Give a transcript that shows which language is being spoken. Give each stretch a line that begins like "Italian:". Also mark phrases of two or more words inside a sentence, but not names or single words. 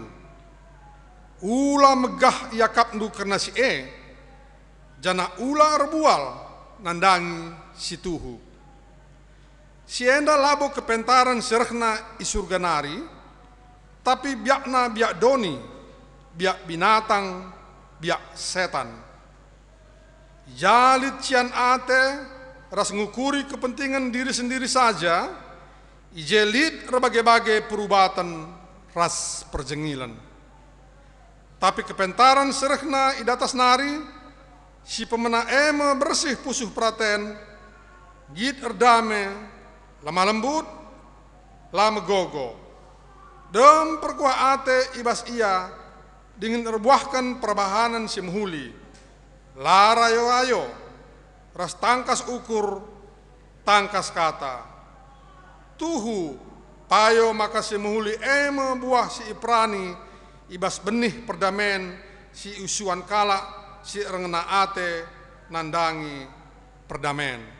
Batak Karo: Ula megah yakap ndu karena si jana ula rebual nandangi si tuhu. Si enda labo kepentaran serhna isurganari, tapi biakna biak doni, biak binatang, biak setan. Jalit cian ate ras ngukuri
Indonesian: kepentingan diri sendiri saja,
Batak Karo: ijelit berbagai-bagai perubatan ras perjengilan. Tapi kepentaran serehna idatas nari, si pemena eme bersih pusuh praten, git erdame, lama lembut, lama gogo. Dem perkuah ate ibas ia, dingin erbuahkan perbahanan si muhuli. Larayo ayo, ras tangkas ukur, tangkas kata. Tuhu, payo maka si muhuli eme buah si iprani, ibas benih perdamen si usuan kalak, si rengena ate nandangi perdamen.